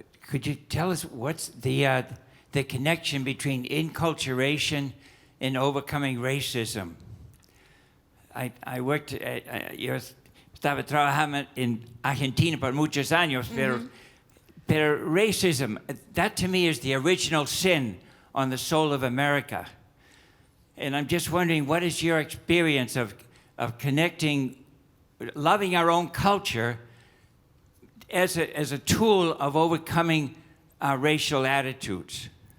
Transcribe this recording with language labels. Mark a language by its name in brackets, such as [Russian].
[English] Could you tell us what's the connection between enculturation and overcoming racism? I worked [Spanish] yo estaba trabajando en Argentina por muchos años, pero Pero [English] racism, that to me is the original sin on the soul of America. And I'm just wondering, what is your experience of connecting, loving our own culture as a tool of overcoming our racial attitudes?